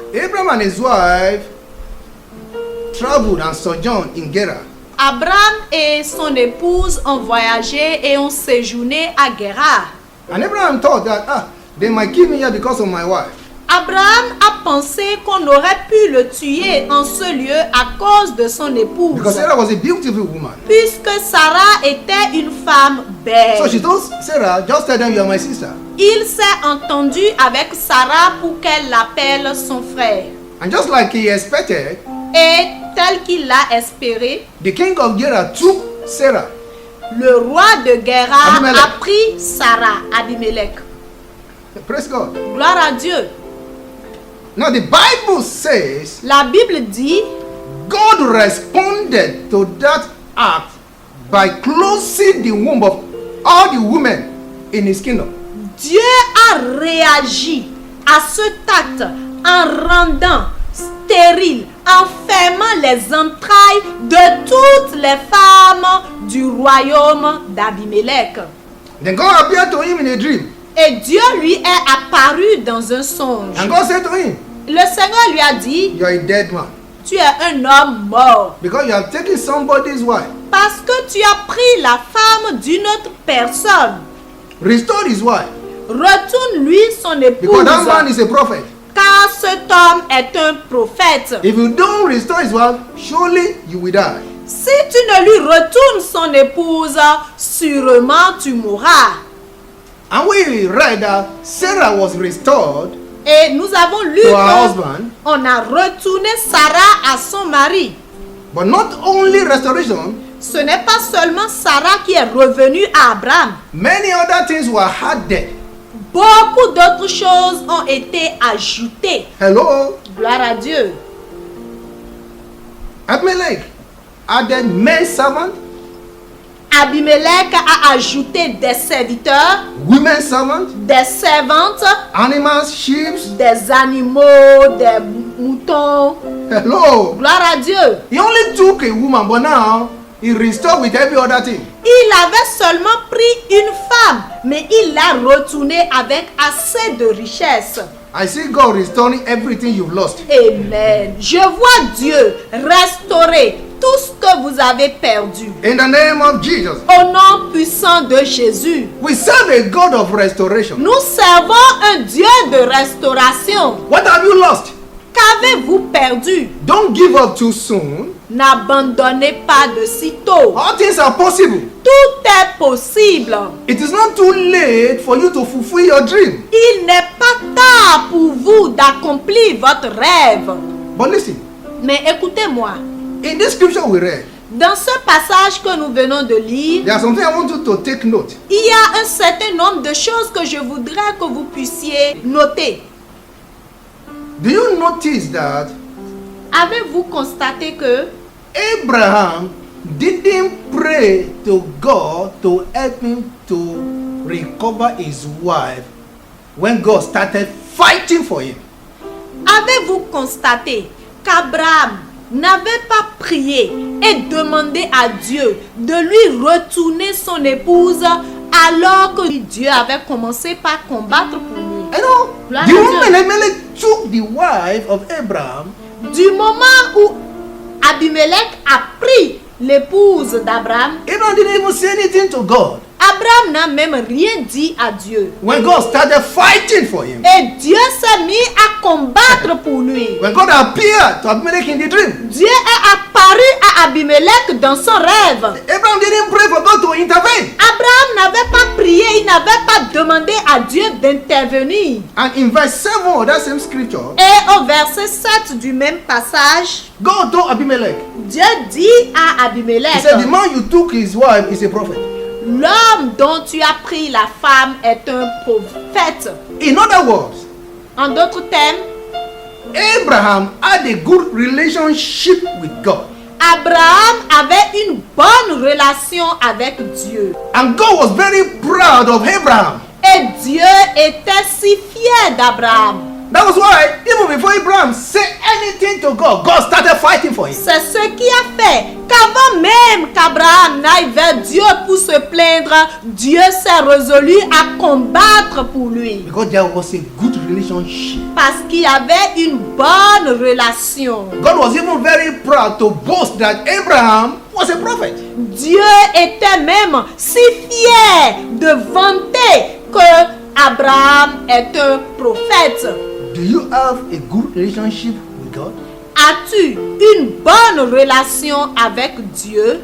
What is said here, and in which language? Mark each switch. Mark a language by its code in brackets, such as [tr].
[en] Abraham and his wife traveled and sojourned in Gerar. [fr] Abraham et son épouse ont voyagé et ont séjourné à Guérar. [en] And Abraham thought that they might kill me here because of my wife. [fr] Abraham a pensé qu'on aurait pu le tuer en ce lieu à cause de son épouse, [en] Because Sarah was a beautiful woman. [fr] puisque Sarah était une femme belle. [en] So she told Sarah, just tell them you are my sister. [fr] Il s'est entendu avec Sarah pour qu'elle l'appelle son frère. [en] And just like he expected, [fr] Et tel qu'il l'a espéré, [en] the king of Gerar took Sarah. [fr] le roi de Guérar [en] Abimelech. [fr] a pris Sarah, Abimelech. [en] Praise God. [fr] Gloire à Dieu. [en] Now the Bible says [fr] La Bible dit, [en] God responded to that act by closing the womb of all the women in his kingdom. [fr] Dieu a réagi à cet acte en rendant stérile, en fermant les entrailles de toutes les femmes du royaume d'Abimelech. [en] Then God appeared to him in a dream. [fr] Et Dieu lui est apparu dans un songe. [en] And God said to him, [fr] Le Seigneur lui a dit, [en] you are a dead man. [fr] tu es un homme mort, [en] Because you have taken somebody's wife. [fr] parce que tu as pris la femme d'une autre personne. [en] Restore his wife. [fr] Retourne-lui son [en] Because that man [fr] épouse, [en] is a prophet. [fr] car cet homme est un prophète. [en] If you don't restore his wife, surely you will die. [fr] Si tu ne lui retournes son épouse, sûrement tu mourras. [en] And we read that Sarah was restored [fr] Et nous avons lu [en] to her husband. [fr] qu'on a retourné Sarah à son mari. [en] But not only restoration, [fr] Ce n'est pas seulement Sarah qui est revenue à Abraham. [en] many other things were added. [fr] Beaucoup d'autres choses ont été ajoutées. [en] Hello? [fr] Gloire à Dieu. [en] Abimelech added men servants, [fr] Abimelech a ajouté des serviteurs, [en] women servants, [fr] des servantes, [en] animals, sheep. [fr] des animaux, des moutons. [en] Hello? [fr] Gloire à Dieu. [en] He only took a woman, but now he restored with every other thing. [fr] Il avait seulement pris une femme, mais il l'a retournée avec assez de richesse. [en] I see God restoring everything you've lost. [fr] Amen. Je vois Dieu restaurer tout ce que vous avez perdu. [en] In the name of Jesus. [fr] Au nom puissant de Jésus. [en] We serve a God of restoration. [fr] Nous servons un Dieu de restauration. [en] What have you lost? [fr] Qu'avez-vous perdu? [en] Don't give up too soon. [fr] N'abandonnez pas de sitôt. [en] All things are possible. [fr] Tout est possible. [en] It is not too late for you to fulfill your dream. [fr] Il n'est pas tard pour vous d'accomplir votre rêve. [en] But listen, [fr] Mais écoutez-moi. [en] in this scripture we read, [fr] Dans ce passage que nous venons de lire, [en] there are something I want you to take note. [fr] il y a un certain nombre de choses que je voudrais que vous puissiez noter. [en] Do you notice that [fr] Avez-vous constaté que [en] Abraham didn't pray to God to help him to recover his wife when God started fighting for him? [fr] Avez-vous constaté qu'Abraham n'avait pas prié et demandé à Dieu de lui retourner son épouse alors que Dieu avait commencé par combattre pour lui? [en] You know, [fr] Gloire [en] the [fr] à [en] woman [fr] Dieu. [en] Abimelech took the wife of Abraham [fr] Du moment où Abimelech a pris l'épouse d'Abraham, [en] Abraham didn't even say anything to God. [fr] Abraham n'a même rien dit à Dieu. [en] When God started fighting for him, [fr] Et Dieu s'est mis à combattre pour lui. [en] when God appeared to Abimelech in the dream, [fr] Dieu est apparu à Abimelech dans son rêve. [en] Abraham didn't pray for God to intervene. [fr] Abraham n'avait pas prié, il n'avait pas demandé à Dieu d'intervenir. [en] And in verse 7 of that same scripture, [fr] Et au verset 7 du même passage, [en] God told Abimelech, [fr] Dieu dit à [en] He [fr] Abimelech, [en] said, the man you took his wife is a prophet. [fr] l'homme dont tu as pris la femme est un prophète. [en] In other words, [fr] En d'autres termes, [en] Abraham had a good relationship with God. [fr] Abraham avait une bonne relation avec Dieu. [en] And God was very proud of Abraham. [fr] Et Dieu était si fier d'Abraham. [en] That was why, even before Abraham said anything to God, God started fighting for him. [fr] C'est ce qui a fait qu'avant même qu'Abraham n'aille vers Dieu pour se plaindre, Dieu s'est résolu à combattre pour lui. [en] Because there was a good relationship. [fr] Parce qu'il y avait une bonne relation. [en] God was even very proud to boast that Abraham was a prophet. [fr] Dieu était même si fier de vanter que Abraham est un prophète. [en] Do you have a good relationship with God? [fr] As-tu une bonne relation avec Dieu?